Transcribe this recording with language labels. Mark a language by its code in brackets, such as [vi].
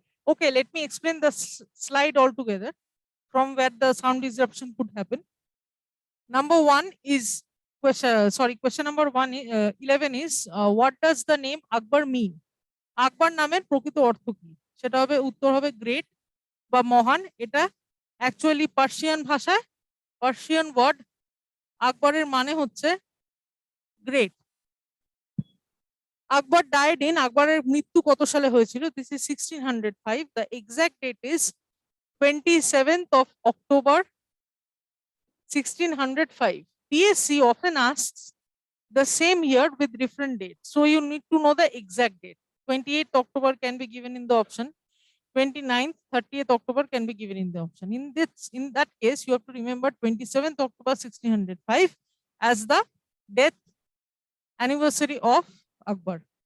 [en] Okay, let me explain the slide altogether from where the sound disruption could happen. Number one is question number 11 is what does the name Akbar mean? [bn] আকবর নামের প্রকৃত অর্থ কি? সেটা হবে, উত্তর হবে great বা মহান। এটা অ্যাকচুয়ালি পার্সিয়ান ভাষায়, পার্সিয়ান ওয়ার্ড। আকবরের মানে হচ্ছে গ্রেট। আকবর [en] died in, [bn] আকবরের মৃত্যু কত সালে হয়েছিল? [en] this is [bn] 1605। [en] The exact date is 27th of October 1605. PSC often asks the same year with different dates, so you need to know the exact date. 28th October can be given in the option, 29th, 30th October can be given in the option. In that case, you have to remember 27th October 1605 as the death anniversary of Akbar.